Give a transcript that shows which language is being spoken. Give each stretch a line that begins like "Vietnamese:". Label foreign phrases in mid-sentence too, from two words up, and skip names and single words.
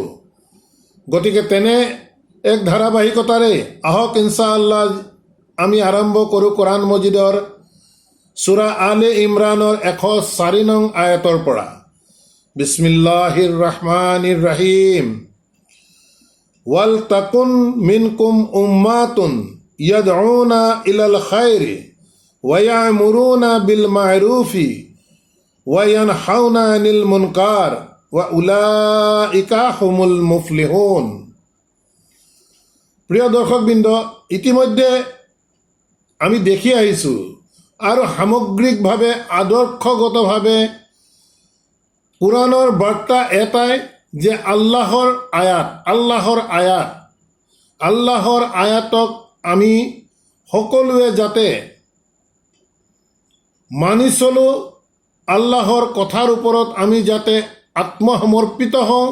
Assamese: গতিকে তেনে এক ধাৰাবাহিকতাৰে আহক ইনশাআল্লাহ আমি আৰম্ভ কৰোঁ কোৰআন মজিদৰ সূৰা আলে ইমৰানৰ ১০৪ নং আয়াতৰ পৰা।
Arabic: بسم الله الرحمن الرحيم. ولتكن منكم أمة يدعون إلى الخير ويأمرون بالمعروف وينهون عن المنكر وأولئك هم المفلحون.
Assamese: প্রিয় দর্শকবৃন্দ, ইতিমধ্যে আমি দেখি আহিছোঁ আৰু সামগ্ৰিকভাৱে আদৰ্শগতভাৱে কোৰআনৰ বাৰ্তা এটাই যে আল্লাহৰ আয়াতক আমি সকলোৱে যাতে মানি চলোঁ, আল্লাহৰ কথাৰ ওপৰত আমি যাতে আত্মসমৰ্পিত হওঁ।